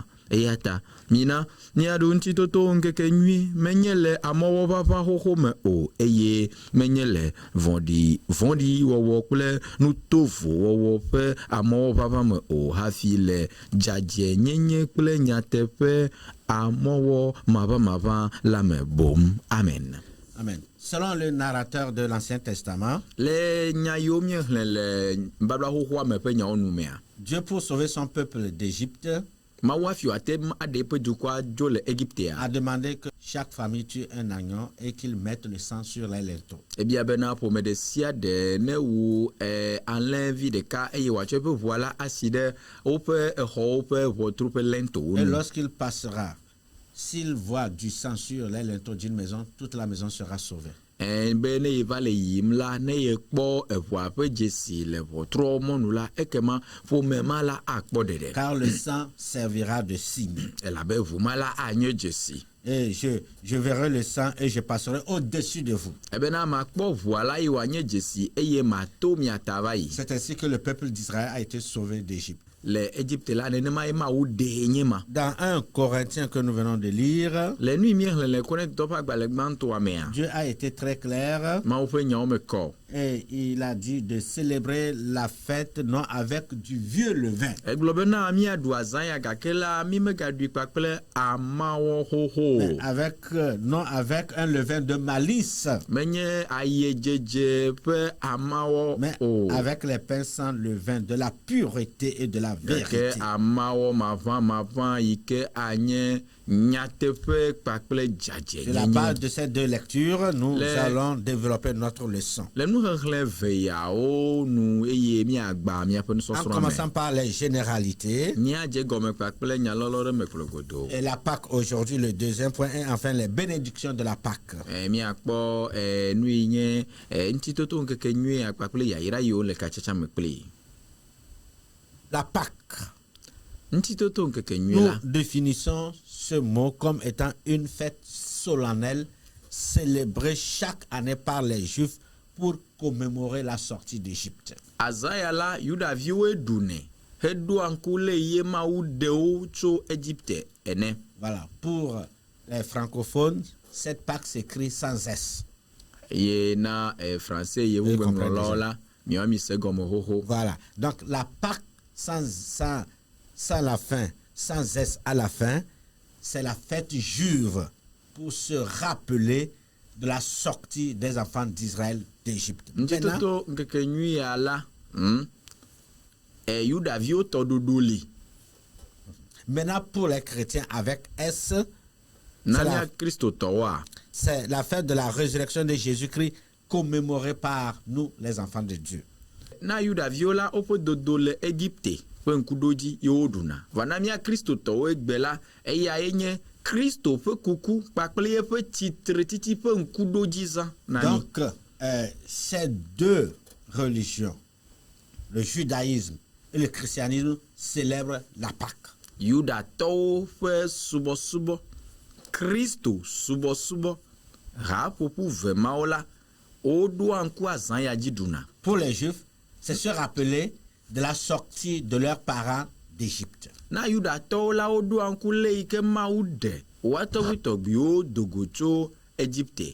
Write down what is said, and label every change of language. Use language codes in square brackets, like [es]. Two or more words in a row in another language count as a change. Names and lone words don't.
[ee] Eya ta mina miaɖu ŋutitoto ŋkekenyui menye le amewo ʋaʋã xoxo me o eye menye le vɔ̃ɖi wɔwɔ kple nutovo wɔwɔ ƒe amewo ʋaʋã me o hafi le dzadzɛnyenye kple nyateƒe amewo maʋamaʋã la me bom. Amen. Amen. [fr] Selon le narrateur de l'Ancien Testament, [ee] le nya yiwo miexlẽ le babla xoxoa me ƒe nyawo nu mea, [fr] Dieu pour sauver son peuple d'Égypte [ee] Mawu afi wòate aɖe eƒe dukɔa dzo le Égyptea. [fr] a demandé que chaque famille tue un agneau et qu'il mette le sang sur les linteaux. [ee] Ebia bena ƒome ɖe sia ɖe ne wu alẽvi ɖeka eye wòatsɔ eƒe ʋua la asi ɖe woƒe exɔwo ƒe ʋɔtru ƒe lintewo [fr] Et [ee] nu. [fr] lorsqu'il passera, s'il voit du sang sur les linteaux d'une maison, toute la maison sera sauvée. [ee] Be ne ye va le yiyim la, ne ye kpɔ eʋua ƒe dzesi le ʋɔtrua mɔnu la, ekema ƒome ma la akpɔ ɖeɖe. [fr] Car le sang servira de signe. [ee] Elabe ʋu ma la anye dzesi. [fr] Et je verrai le sang et je passerai au-dessus de vous. [ee] Ebena makpɔ ʋua la ye wòanye dzesi eye mato mia ta va yi. [fr] C'est ainsi que le peuple d'Israël a été sauvé d'Égypte. [ee] Le Égypte la nenema ye Mawu ɖee nye ma. [fr] Dans 1 Corinthiens que nous venons de lire, [ee] Le nu miexlẽ le Korintotɔwo ƒe agbalẽgbãtɔa mea, [fr] Dieu a été très clair [ee] Mawu ƒe nyawo me kɔ. [fr] et il a dit de célébrer la fête non avec du vieux levain. [ee] Egblɔ bena miaɖu azã ya gake la mi megaɖui kpakple amawɔ xoxo [fr] Mais [ee] o. [fr] non avec un levain de malice, [ee] Menye ayedzedze ƒe amawɔ [fr] mais [ee] o. [fr] avec les pains sans levain, de la pureté et de la [ee] Ke [fr] vérité. [ee] amawɔ maʋamaʋã yi ke anye nyateƒe kpakple [fr] Sur la base [ee] dzadzɛnyenye. [fr] de ces deux lectures, nous Les- allons développer notre leçon. [ee] Le nuxexlẽ veyawo nu eye miagba miaƒe [fr] En [ee] nusɔsrɔ̃ [fr] commençant [ee] me. [fr] par les généralités, [ee] Míadze gɔme kpakple nyalɔlɔ ɖe me kplɔ godo. [fr] et la Pâque aujourd'hui, le deuxième point, et enfin les bénédictions de la Pâque. [ee] Miakpɔ nu yi nye ŋutitoto ŋkeke nyui kpakple yayra yiwo le katsatsa me kpli. [fr] La Pâque. [ee] Ŋutitoto ŋkeke nyui [fr] Nous [ee] la. [fr] définissons ce mot comme étant une fête solennelle célébrée chaque année par les Juifs pour commémorer la sortie d'Égypte. [ee] Azaya la Yudaviwoe ɖunɛ heɖoa ŋku le ye Mawu ɖewo tso Égypte ene. [fr] Voilà. Pour les francophones, cette Pâque s'écrit sans S. [ee] Eye na français yevu gbeŋlɔlawo la miawo mi se gɔme xoxo. [fr] Voilà. Donc la Pâque sans la fin, sans S à la fin, c'est la fête juive pour se rappeler de la sortie des enfants d'Israël d'Égypte. Maintenant, [ee] Ŋutitoto ŋkeke nyui ya la Yudaviwo tɔɖoɖo li. [fr] maintenant, pour les chrétiens avec S, [ee] Na la- mia kristotɔwoa [fr] c'est la fête de la résurrection de Jésus-Christ commémorée par nous, les enfants de Dieu. [ee] na Yudaviwo la woƒe dodo le Égypte ƒe ŋkuɖodzi ye woɖuna. Va na mia kristotɔwo egbe la eya ye nye Kristo ƒe kuku kpakple yeƒe tsitretiti ƒe ŋkuɖodzizã na mi. [fr] Donc, ces deux religions, le judaïsme et le christianisme, célèbrent la Pâque. [ee] Yudatɔwo ƒe subɔsubɔ, Kristo subɔsubɔ, haƒoƒu ve mawo la, woɖoa ŋku azã ya dzi ɖuna. [fr] Pour les Juifs, c'est se rappeler de la sortie de leurs parents d'Égypte. [ee] Na Yudatɔwo la woɖoa ŋku le yi ke Mawu ɖe woa tɔgbuitɔgbuiwo dogo tso Égypte.